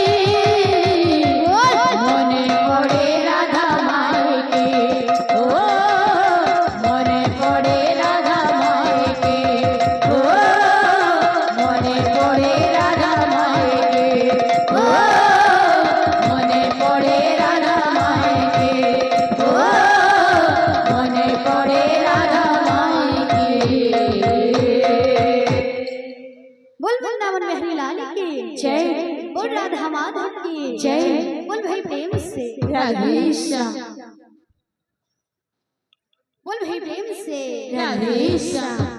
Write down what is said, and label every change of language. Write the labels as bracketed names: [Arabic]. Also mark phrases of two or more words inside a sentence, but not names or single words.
[Bangla] মনে পড়ে রাধা মাইকে ও মনে পড়ে রাধা মাইকে ও মনে পড়ে রাধা মাইকে ও মনে পড়ে রাধা মাইকে ও মনে পড়ে রাধা মাইকে [Hindi] बोल वृंदावन बिहारी लाल की जय बोल राधा माधव की जय बोल भाई प्रेम से राधेश्याम बोल भाई प्रेम से राधेश्याम